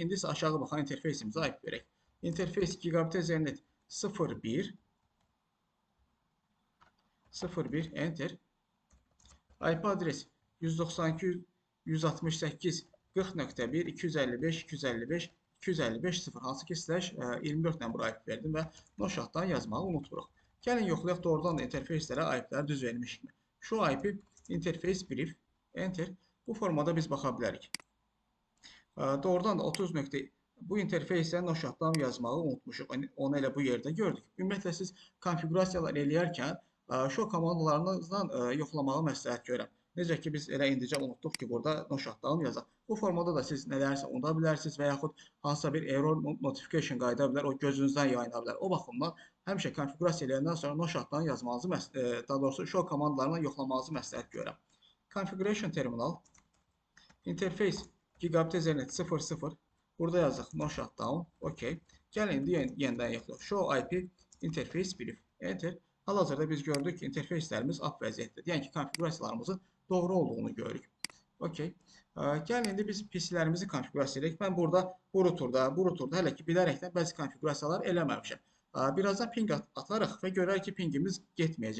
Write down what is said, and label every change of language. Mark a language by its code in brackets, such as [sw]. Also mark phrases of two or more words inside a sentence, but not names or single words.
[az] İndi isə aşağı baxan interfeysimizə IP verək. [en] Interface gigabit Ethernet 01 01 enter. [az] IP adres 192.168.40.1 255.255.255.0 hansı ki /24 ilə bura IP verdim və [en] no shutdown [az] yazmağı unutmuruq. Gəlin yoxlayaq doğrudan da interfeyslərə IP-ləri düz vermişik mi? [en] Şu IP interface brief enter. [az] Bu formada biz baxa bilərik. Doğrudan da 30. Bu interfeysə [en] no shutdown [az] yazmağı unutmuşuq. Onu elə bu yerdə gördük. Ümumiyyətlə siz konfigurasiyalar eləyərkən show komandalarınızdan yoxlamağı məsləhət görürəm. Necə ki biz elə indicə unutduq ki burada [en] no shutdown [az] yazaq. Bu formada da siz nələrsə unuda bilərsiniz və yaxud hansısa bir [en] error notification [az] qayıda bilər, o gözünüzdən yayına bilər. O baxımdan həmişə konfigurasiya eləyəndən sonra [en] no shutdown [az] yazmanızı, daha doğrusu show komandalarından yoxlamanızı məsləhət görürəm. [en] Configuration terminal interface gigabit Ethernet 00 [az] burada yazıq [en] no shutdown. [az] Okey. Gəlin indi yenidən yoxlayaq. [en] Show IP interface brief enter. [az] Hal-hazırda biz gördük ki interfeyslərimiz up vəziyyətdə. Yəni ki konfigurasiyalarımızın doğru olduğunu görürük. Okey. Gəlin indi biz PC-lərimizi konfigurasiya edək. Mən burada bu routerda hələ ki bilərəkdən bəzi konfigurasiyalar eləməmişəm. Birazdan ping atarıq və görərək ki pingimiz getməyəcək.